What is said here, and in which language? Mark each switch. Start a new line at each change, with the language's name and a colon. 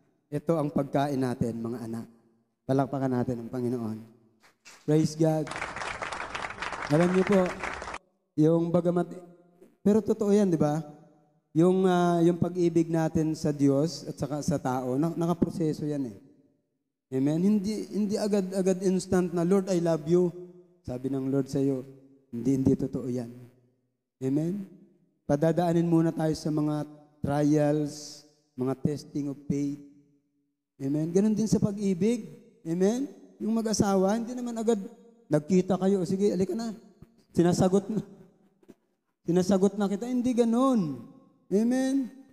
Filipino: Ito ang pagkain natin, mga anak. Palakpakan natin ang Panginoon.
English: Praise God.
Filipino: Alam niyo po, yung bagamat, pero totoo yan, di ba? Yung pag-ibig natin sa Diyos at saka sa tao, nakaproseso yan eh. Amen? Hindi agad instant na,
English: Lord, I love you.
Filipino: Sabi ng Lord sa iyo, hindi totoo yan. Amen? Padadaanin muna tayo sa mga trials, mga
English: testing of faith.
Filipino: Amen? Ganon din sa pag-ibig. Amen? Yung mag-asawa, hindi naman agad nagkita kayo, sige, alika na. Sinasagot na kita, hindi ganon. Amen.